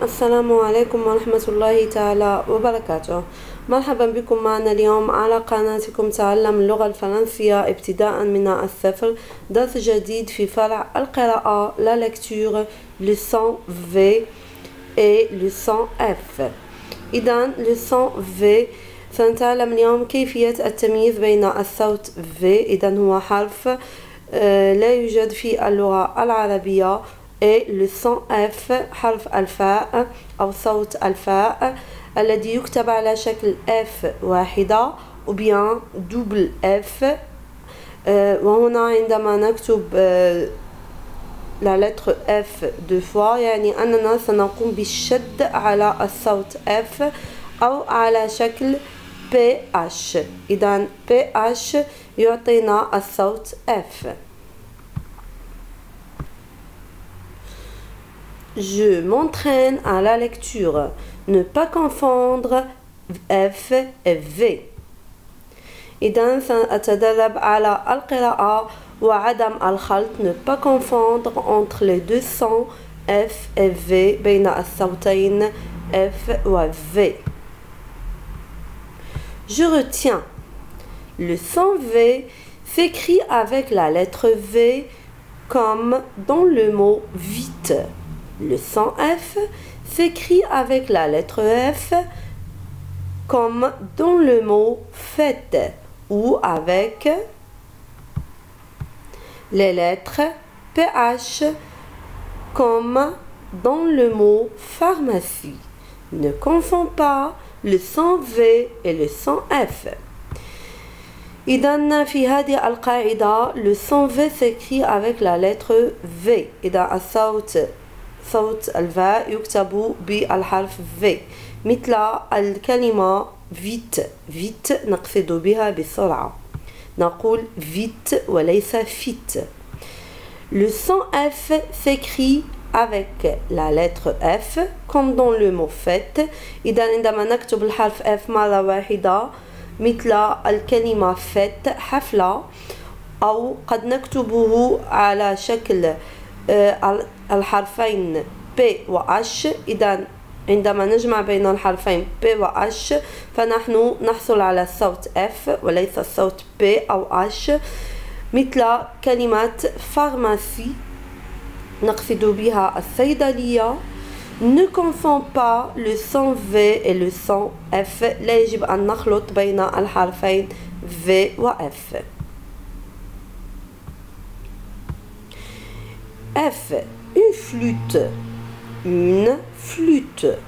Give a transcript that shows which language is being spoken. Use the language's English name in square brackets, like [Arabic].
[Arabic] السلام عليكم ورحمة الله تعالى وبركاته. مرحبا بكم معنا اليوم على قناتكم تعلم اللغة الفرنسية ابتداء من الصفر. درس جديد في فرع القراءة [French] la lecture leçon V et leçon F. [Arabic] إذن leçon V سنتعلم اليوم كيفية التمييز بين الصوت V. إذن هو حرف لا يوجد في اللغة العربية. [French] et le son F [Arabic] حرف الفاء أو صوت الفاء الذي يكتب على شكل F واحدة [French] ou bien double F. [Arabic] وهنا عندما نكتب [French] la lettre F deux fois [Arabic] يعني أننا سنقوم بالشد على الصوت F أو على شكل PH. إذن PH يعطينا الصوت F. [French] Je m'entraîne à la lecture. Ne pas confondre F et V. [Arabic] إذن سأتدرب على القراءة وعدم الخلط. [French] Ne pas confondre entre les deux sons F et V [Arabic] بين الصوتين F و V. [French] Je retiens. Le son V s'écrit avec la lettre V comme dans le mot vite. Le son F s'écrit avec la lettre F comme dans le mot fête ou avec les lettres PH comme dans le mot pharmacie. Ne confonds pas le son V et le son F. [Arabic] إذن في هذه القاعدة [French] le son V s'écrit avec la lettre V. [Arabic] إذا الصوت صوت الفاء يكتب بالحرف V مثل الكلمة vite. vite نقصد بها بسرعة نقول vite وليس fit. [French] Le son F s'écrit avec la lettre F comme dans le mot fête. [Arabic] إذا عندما نكتب الحرف F مرة واحدة مثل الكلمة fête حفلة أو قد نكتبه على شكل الحرفين P و H. إذا عندما نجمع بين الحرفين P و H فنحن نحصل على الصوت F وليس الصوت P أو H مثل كلمة pharmacie نقصد بها الصيدلية. [French] Ne confonds pas le son V et le son F. [Arabic] لا يجب أن نخلط بين الحرفين V و F. [French] F. Une flûte. Une flûte.